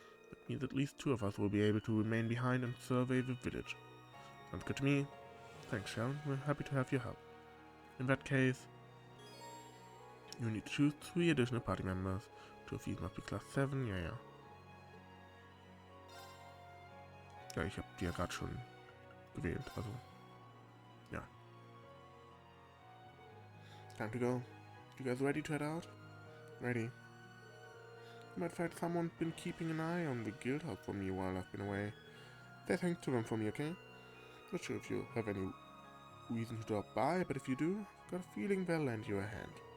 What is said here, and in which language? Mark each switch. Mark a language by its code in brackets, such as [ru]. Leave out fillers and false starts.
[en] That means at least 2 of us will be able to remain behind and survey the village. Sounds good to me. Thanks, Sharon. We're happy to have your help. In that case, you need to choose 3 additional party members. 2 of these must be Class 7, ja. [de] Ja, ich habe die ja gerade schon gewählt, also, ja. [en] Time to go. You guys ready to head out? Ready. You might find someone's been keeping an eye on the guild house for me while I've been away. Say thanks to them for me, okay? Not sure if you have any reason to drop by, but if you do, I've got a feeling they'll lend you a hand.